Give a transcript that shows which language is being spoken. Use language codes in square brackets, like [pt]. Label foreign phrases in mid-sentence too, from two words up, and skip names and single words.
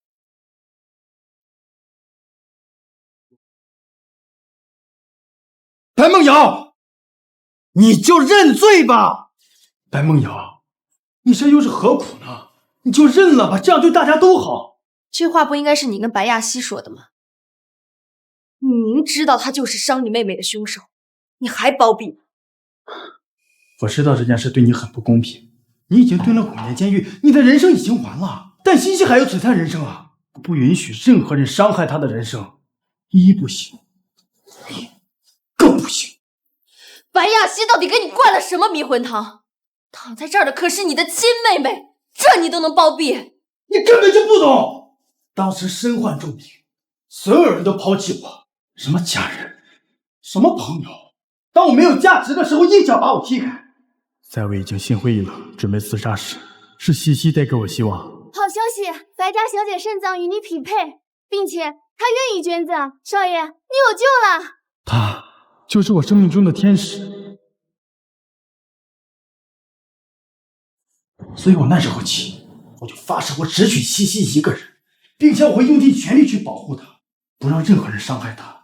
[zh] 白夢瑤，你就認罪吧。白夢瑤，你這又是何苦呢？你就認了吧，這樣對大家都好。這話不應該是你跟白亞西說的嗎？你明知道他就是傷你妹妹的兇手，你還包庇？我知道這件事對你很不公平，你已經蹲了5年監獄，你的人生已經完了。但西西還有璀璨人生啊！不允許任何人傷害他的人生。依依不行，你更不行。白亞西到底給你灌了什麼迷魂湯？躺在這兒的可是你的親妹妹，這你都能包庇？你根本就不懂。當時身患重病，所有人都拋棄我，什麼家人，什麼朋友。當我沒有價值的時候，硬想把我踢開。在我已經心灰意冷，準備自殺時，是西西帶給我希望。好消息，白家小姐腎臟與你匹配，並且她願意捐贈。少爺，你有救了。她就是我生命中的天使。所以我那時候起，我就發誓我只娶西西一個人，並且我會用盡全力去保護她，不讓任何人傷害她。